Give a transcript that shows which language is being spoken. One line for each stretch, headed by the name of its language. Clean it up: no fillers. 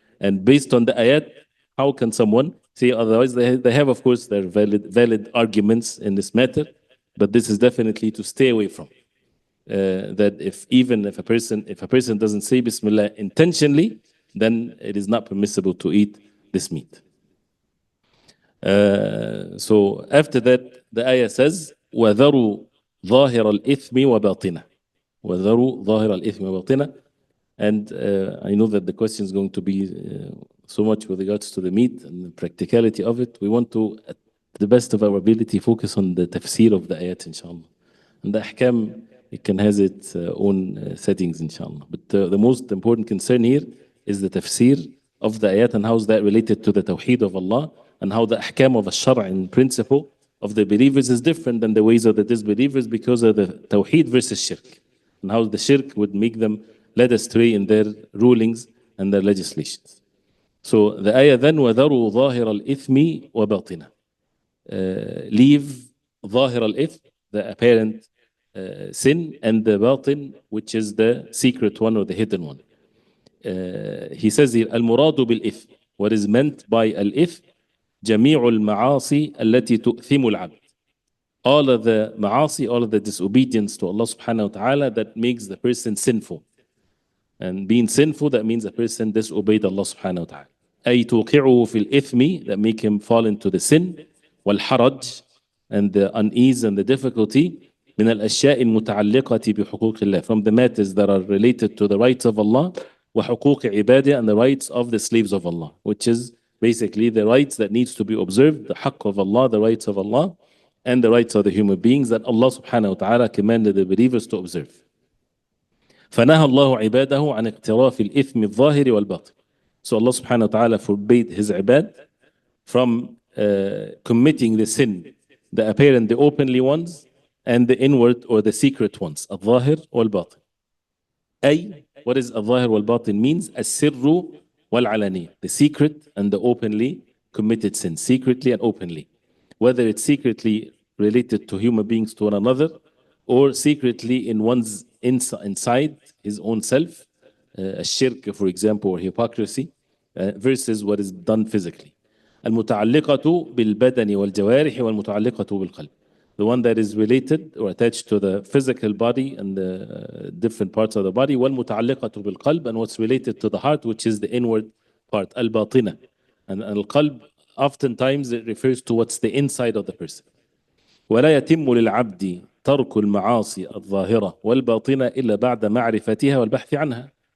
English: And based on the ayat, how can someone say otherwise? They have, of course, their valid arguments in this matter. But this is definitely to stay away from. That if a person doesn't say Bismillah intentionally, then it is not permissible to eat this meat. So after that, the ayah says,
Arabic: وَذَرُوا ظَاهِرَ الْإِثْمِ وَبَاطِنَهُ وَذَرُوا ظَاهِرَ الْإِثْمِ وَبَاطِنَهُ.
English: And I know that the question is going to be so much with regards to the meat and the practicality of it. We want to, at the best of our ability, focus on the tafseer of the ayat, inshallah. And the ahkam, it can has its own settings, inshallah. But the most important concern here is the tafseer of the ayat and how is that related to the tawheed of Allah, and how the ahkam of al-shar' in principle of the believers is different than the ways of the disbelievers because of the tawheed versus shirk, and how the shirk would make them led astray in their rulings and their legislations. So the ayah then,
Arabic: وَذَرُوا ظَاهِرَ الْإِثْمِ وَبَاطِنَهُ.
English: Leave
Arabic: ظاهر الإثم,
English: the apparent sin, and the batin, which is the secret one or the hidden one. He says here,
Arabic: المراد بالإثم.
English: What is meant by al-ith?
Arabic: جميع المعاصي التي تؤثم العبد.
English: All of the ma'asi, all of the disobedience to Allah subhanahu wa ta'ala that makes the person sinful. And being sinful, that means a person disobeyed Allah subhanahu wa ta'ala.
Arabic: أي توقعه في الإثم,
English: that make him fall into the sin,
Arabic: والحرج,
English: and the unease and the difficulty,
Arabic: من الأشياء المتعلقة بحقوق الله,
English: from the matters that are related to the rights of Allah,
Arabic: وحقوق عباده,
English: and the rights of the slaves of Allah, which is basically the rights that needs to be observed, the haqq of Allah, the rights of Allah, and the rights of the human beings that Allah subhanahu wa ta'ala commanded the believers to observe.
Arabic: فنهى الله عباده عن اقتراف الإثم الظاهر والباطن.
English: So Allah subhanahu wa ta'ala forbade his ibad from committing the sin, the apparent, the openly ones, and the inward or the secret ones,
Arabic: الظاهر والباطن. أي,
English: what is
Arabic: الظاهر والباطن
English: means?
Arabic: السر والعلانية,
English: the secret and the openly committed sin, secretly and openly. Whether it's secretly related to human beings to one another, or secretly in one's inside his own self, shirk, for example, or hypocrisy, versus what is done physically.
Arabic: المتعلقة بالبدن والجوارح والمتعلقة بالقلب.
English: The one that is related or attached to the physical body and the different parts of the body,
Arabic: والمتعلقة بالقلب,
English: and what's related to the heart, which is the inward part,
Arabic: الباطنة.
English: And القلب, oftentimes it refers to what's the inside of the person.
Arabic: ولا يتم للعبد ترك المعاصي الظاهرة والباطنة إلا بعد معرفتها والبحث عنها.